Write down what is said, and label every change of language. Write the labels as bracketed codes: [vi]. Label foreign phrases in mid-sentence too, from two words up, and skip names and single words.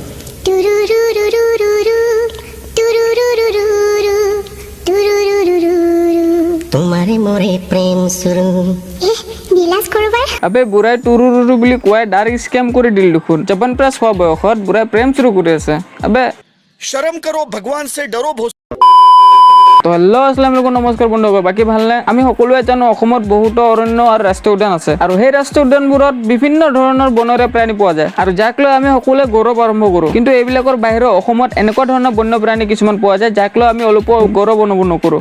[as] টুৰুৰুৰুৰুৰু টুৰুৰুৰুৰুৰু টুৰুৰুৰুৰুৰু তোমাৰে মৰে প্ৰেম চুৰু। বিলাস কৰবাৰ আবে বুঢ়াই টুৰুৰুৰু বুলি কোৱাই [en] direct scam [as] কৰি দিল দেখোন। 54+ হোৱা বয়সত বুঢ়াই প্ৰেম চুৰু কৰি আছে। আবে [hi] शर्म करो, भगवान से डरो। [as] তো হেল্ল' [ar] السلام عليكم, [as] নমস্কাৰ বন্ধুসকল। বাকী ভালনে? আমি সকলোৱে জানো অসমত বহুতো অৰণ্য আৰু ৰাষ্ট্ৰীয় উদ্যান আছে আৰু সেই ৰাষ্ট্ৰীয় উদ্যানবোৰত বিভিন্ন ধৰণৰ বনৰীয়া প্ৰাণী পোৱা যায় আৰু যাক লৈ আমি সকলোৱে গৌৰৱ আৰম্ভ কৰোঁ। কিন্তু এইবিলাকৰ বাহিৰেও অসমত এনেকুৱা ধৰণৰ বন্যপ্ৰাণী কিছুমান পোৱা যায় যাক লৈ আমি অলপো গৌৰৱ অনুভৱ নকৰোঁ।